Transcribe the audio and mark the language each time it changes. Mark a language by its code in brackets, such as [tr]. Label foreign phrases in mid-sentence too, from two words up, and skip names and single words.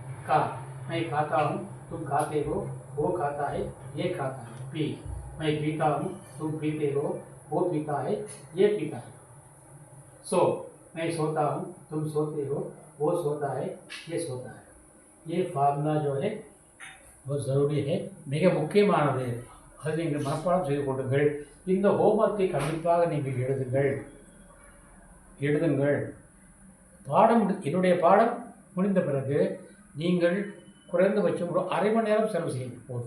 [hi] खा, मैं खाता हूँ, तुम खाते हो, वो खाता है, ये खाता है. पी, मैं पीता हूँ, तुम पीते हो, वो पीता है, ये पीता है. सो, मैं सोता हूँ, तुम सोते हो, वो सोता है, ये सोता है. ये फार्मूला जो है बहुत ज़रूरी है. [ta] மிக முக்கியமானது. அது நீங்கள் மனப்பாடம் செய்து கொள்ளுங்கள். இந்த ஹோம்ஒர்க்கை கண்டிப்பாக நீங்கள் எழுதுங்கள். பாடம் என்னுடைய பாடம் முடிந்த பிறகு நீங்கள் குறைந்தபட்சம் ஒரு அரை மணி நேரம் செலவு செய்யுங்க. போதும்.